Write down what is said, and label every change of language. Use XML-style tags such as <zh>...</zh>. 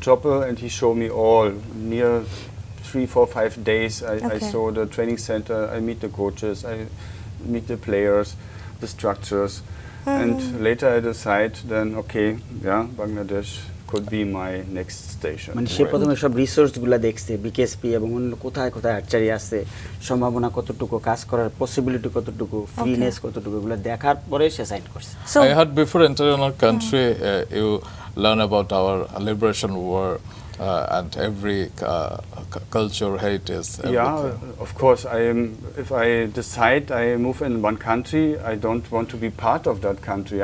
<en>Chopper, and he showed me all near 3, 4, 5 days. I saw the training center. I meet the coaches. I meet the players, the structures. And later I decide then, Bangladesh could be my next station.</en> <bn>মানে সে প্রথমে সব রিসোর্সগুলো দেখছে, BKSP এবং অন্য কোথায় কোথায় archery আছে, সম্ভাবনা কতটুকু, কাজ করার পসিবিলিটি কতটুকু, ফ্রিনেস কতটুকু, এগুলো দেখার পরে সে সাইন করছে।</bn> <en>I heard before entering our country, you learn about our liberation war and every culture, heritage. Everything. Yeah, of course. If I decide I move in one country, I don't want to be part of that country.</en>